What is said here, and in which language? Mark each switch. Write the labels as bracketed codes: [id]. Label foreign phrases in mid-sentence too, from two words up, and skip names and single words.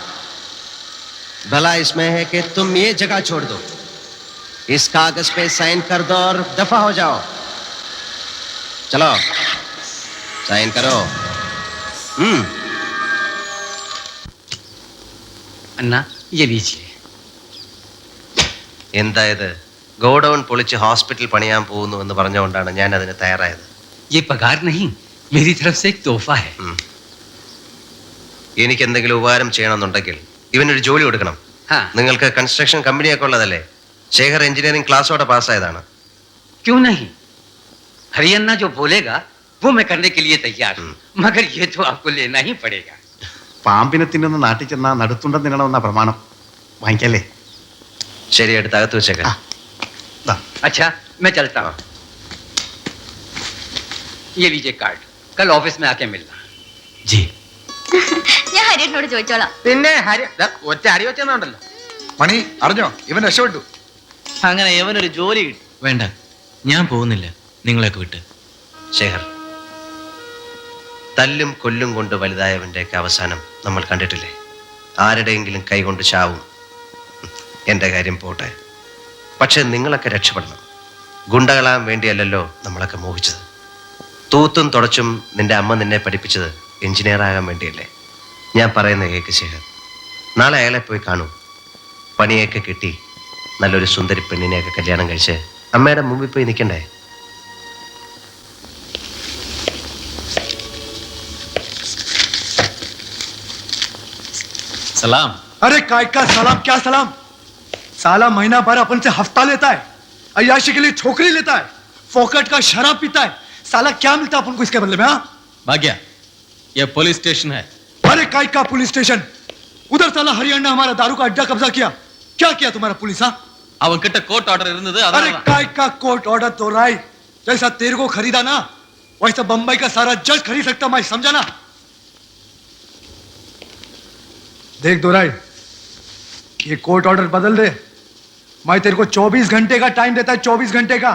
[hi] भला इसमें है कि तुम ये जगह छोड़ दो, इस कागज पे साइन कर दो और दफा हो जाओ. चलो साइन करो. अन्ना ये लीजिए. [ml] എന്താ ഇത്? ഗോഡൌൺ പൊളിച്ച് ഹോസ്പിറ്റൽ പണിയാൻ പോകുന്നു എന്ന് പറഞ്ഞുകൊണ്ടാണ് ഞാൻ അതിന് തയ്യാറായത്. [hi] ये पगार नहीं, मेरी तरफ से एक तोहफा है। [ml] എനിക്ക് എന്തെങ്കിലും ഉപകാരം ചെയ്യണമെന്നുണ്ടെങ്കിൽ ഇവനൊരു ജോലി കൊടുക്കണം. നിങ്ങൾക്ക് കൺസ്ട്രക്ഷൻ കമ്പനിയൊക്കെ ഉള്ളതല്ലേ? ശേഖർ എഞ്ചിനീയറിംഗ് ക്ലാസ്സോടെ പാസ്സായതാണ്. [hi] क्यों नहीं? हरियाणा जो बोलेगा वो मैं करने के लिए तैयार हूँ, मगर ये तो आपको लेना ही पड़ेगा। [ml] പാമ്പിനെ തിന്നുന്ന നാട്ടിൽ ചെന്നാ നടുത്തുണ്ടം തിന്നണമെന്ന പ്രമാണം. വാങ്ങിക്കല്ലേ? ശരി, എടുത്ത് അകത്ത് വെച്ചേക്കാം. ദാ. [hi] अच्छा, मैं चलता हूँ। ये लीजिए कार्ड, कल ऑफिस में आके मिलना। जी। [ml] ഞാൻ ഹരിയേട്ടനോട് ചോദിച്ചോളാം. പിന്നെ ഒറ്റ അടി വെച്ചെന്നുണ്ടല്ലോ. മണി അറിഞ്ഞോ, ഇവൻ രക്ഷപ്പെട്ടു. അങ്ങനെ ഇവനൊരു ജോലി കിട്ടി. വേണ്ട, ഞാൻ പോകുന്നില്ല, നിങ്ങളെയൊക്കെ വിട്ട്. ശേഖർ, തല്ലും കൊല്ലും കൊണ്ട് വലുതായവൻ്റെയൊക്കെ അവസാനം നമ്മൾ കണ്ടിട്ടില്ലേ? ആരുടെയെങ്കിലും കൈകൊണ്ട് ചാവും. എൻ്റെ കാര്യം പോട്ടെ, പക്ഷെ നിങ്ങളൊക്കെ രക്ഷപ്പെടണം. ഗുണ്ടകളാൻ വേണ്ടിയല്ലല്ലോ നമ്മളൊക്കെ മോഹിച്ചത്. തൂത്തും തുടച്ചും നിന്റെ അമ്മ നിന്നെ പഠിപ്പിച്ചത് എഞ്ചിനീയർ ആകാൻ വേണ്ടിയല്ലേ? ഞാൻ പറയുന്ന കേക്ക് ശേഖർ, നാളെ അയാളെ പോയി കാണൂ. പണിയൊക്കെ കിട്ടി നല്ലൊരു സുന്ദരി പെണ്ണിനെയൊക്കെ കല്യാണം കഴിച്ച് അമ്മയുടെ മുമ്പിൽ പോയി നിൽക്കണ്ടേ? [hi] सलाम। अरे काय का सलाम, क्या सलाम? साला महीना भर अपन से हफ्ता लेता है, अय्याशी के लिए छोकरी लेता है, फोकट का शराब पीता है. साला क्या मिलता है अपन को इसके बदले में? हाँ, भाग्या, ये [en] police station [hi] है। अरे काय का [en] police station? [hi] उधर साला हरियाणा हमारा दारू का अड्डा कब्जा किया. क्या किया तुम्हारा पुलिस? हाँ, [ml] അവൻകിட்ட [en] court order [ml] ഇരുന്നത് [hi] अरे [ml] അതാണ്. [hi] काय का [en] court order [hi] तो राय जैसा तेरे को खरीदा ना, वैसा बंबई का सारा जज खरीद सकता. मैं समझा ना? देख दोराई, ये [en] court order [hi] बदल दे. मैं तेरे को 24 घंटे का टाइम देता है, 24 घंटे का.